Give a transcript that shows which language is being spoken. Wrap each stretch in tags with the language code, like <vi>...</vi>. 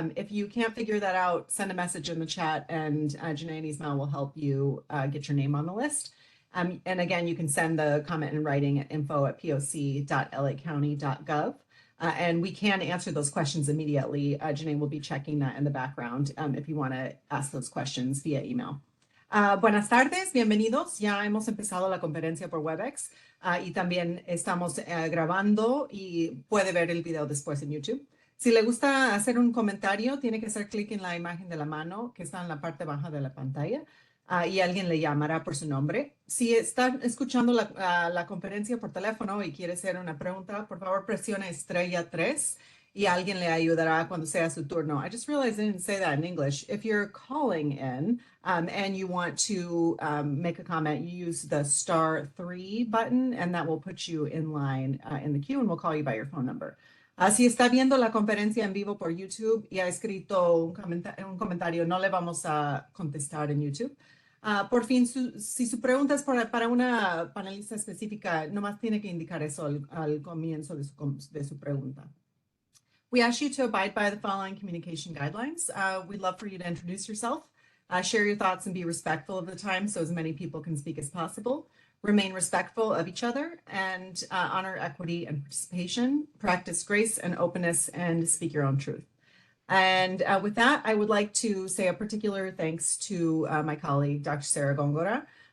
<en>If you can't figure that out, send a message in the chat and Janae and Ismail will help you get your name on the list. And again, you can send the comment in writing at info@poc.lacounty.gov. And we can answer those questions immediately. Janae will be checking that in the background if you want to ask those questions via email.</en> <es>Buenas tardes, bienvenidos. Ya hemos empezado la conferencia por WebEx y también estamos grabando y puede ver el video después en YouTube. Si le gusta hacer un comentario, tiene que hacer clic en la imagen de la mano que está en la parte baja de la pantalla. y alguien le llamará por su nombre. Si están escuchando la conferencia por teléfono y quiere hacer una pregunta, por favor presione estrella 3 y alguien le ayudará cuando sea su turno.</es> <en>I just realized I didn't say that in English. If you're calling in and you want to make a comment, you use the *3 button and that will put you in line in the queue and we'll call you by your phone number.</en> <es>Si está viendo la conferencia en vivo por YouTube y ha escrito un comentario, no le vamos a contestar en YouTube. Por fin, si su pregunta es para una panelista específica, nomás tiene que indicar eso al comienzo de su pregunta.</es> <en>We ask you to abide by the following communication guidelines. We'd love for you to introduce yourself, share your thoughts, and be respectful of the time so as many people can speak as possible. Remain respectful of each other and honor equity and participation. Practice grace and openness and speak your own truth. And with that, I would like to say a particular thanks to my colleague, Dr. Sarah Gongora.</en>